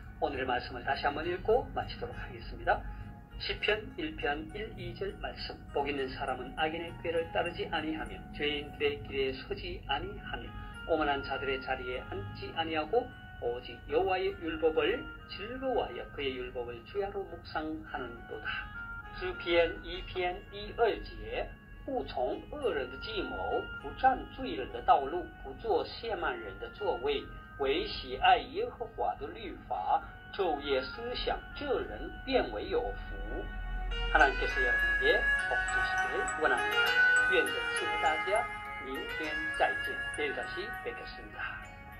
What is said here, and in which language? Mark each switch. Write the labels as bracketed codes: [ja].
[ko] 오늘의 말씀을 다시 한번 읽고 마치도록 하겠습니다. 시편 1편 1, 2절 말씀. 복 있는 사람은 악인의 꾀를 따르지 아니하며 죄인들의 길에 서지 아니하며 오만한 자들의 자리에 앉지 아니하고 오직 여호와의 율법을 즐거워하여 그의 율법을 주야로 묵상하는도다. [zh] 诗篇1篇1、2节，不从恶人的计谋，不占罪人的道路，不做亵慢人的座位，唯喜爱耶和华的律法，昼夜思想，这人便为有福。 [ko] 하나님께서 여러분에게 복 주시길 원합니다. [zh] 愿人祝福大家，明天再见， [ko] 내일 다시 뵙겠습니다.